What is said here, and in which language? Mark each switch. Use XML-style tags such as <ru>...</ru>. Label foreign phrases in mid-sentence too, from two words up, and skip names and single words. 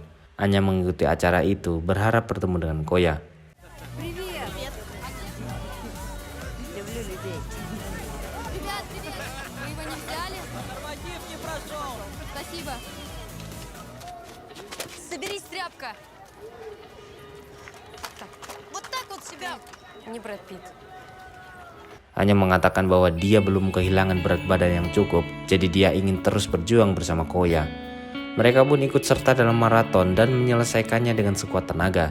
<id>Anya mengikuti acara itu, berharap bertemu dengan Koya.</id> <ru>Привет! Люблю людей. Ребят, привет! Вы его не взяли? Норматив не прошел. Спасибо. Соберись, тряпка. Так, вот так вот себя. Не Брэд Питт.</ru> <id>Anya mengatakan bahwa dia belum kehilangan berat badan yang cukup, jadi dia ingin terus berjuang bersama Koya. Mereka pun ikut serta dalam maraton dan menyelesaikannya dengan sekuat tenaga.</id>